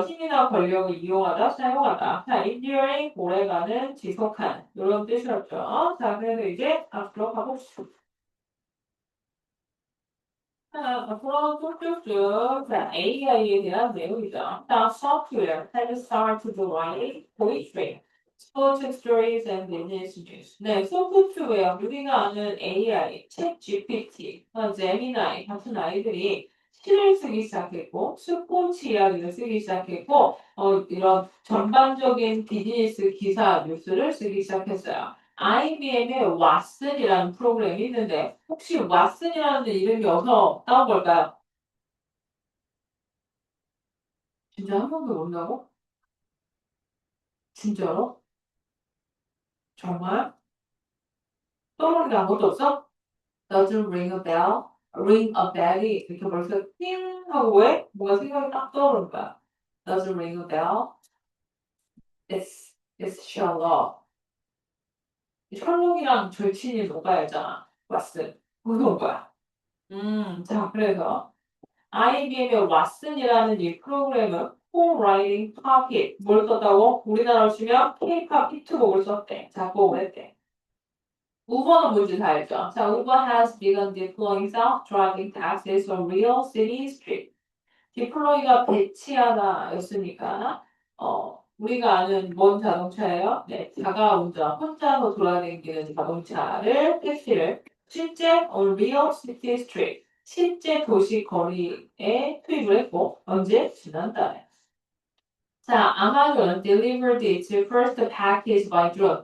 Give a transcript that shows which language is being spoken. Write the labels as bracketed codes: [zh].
[ko] 힘이나 권력을 이용하다, 사용하다. 자, enduring, 오래가는, 지속한. 이런 뜻이었죠. 자, 그래서 이제 앞으로 가봅시다. 자, 앞으로 쭉쭉쭉. 자, AI에 대한 내용이죠. [en] 자, software has started writing poetry, sports stories, and business news. [ko] 네, 소프트웨어. 우리가 아는 AI, 챗 GPT, 제미나이 같은 아이들이 시를 쓰기 시작했고, 스포츠 이야기를 쓰기 시작했고, 이런 전반적인 비즈니스 기사 뉴스를 쓰기 시작했어요. IBM의 왓슨이라는 프로그램이 있는데 혹시 왓슨이라는 이름이 어디서 따온 걸까요? 진짜 한 번도 모른다고? 진짜로? 정말? 떠오르는 아무것도 없어? [en] Doesn't ring a bell? Ring a bell [ko] 이 이렇게 벌써 띵 하고 왜? 뭔가 생각이 딱 떠오르는 거야. [en] Doesn't ring a bell? It's Sherlock. [ko] 셜록이랑 절친이 녹아야잖아. 왓슨. 그거 온 거야. 자, 그래서 IBM의 왓슨이라는 이 프로그램은 홈라이팅 팝잇 뭘 썼다고? 우리나라로 치면 K-pop 히트곡을 썼대. 작곡을 했대. 우버는 뭔지 다 알죠? [en] 자, Uber has begun deploying self-driving taxis on real city street. [ko] 디플로이가 배치하다였으니까 우리가 아는 뭔 자동차예요? 네, 자가 운전, 혼자서 돌아다니는 자동차를 택시를 실제 [en] on real city street, [ko] 실제 도시 거리에 투입을 했고 언제? 지난달에. 자, 아마존은 [en] delivered its first package by drone.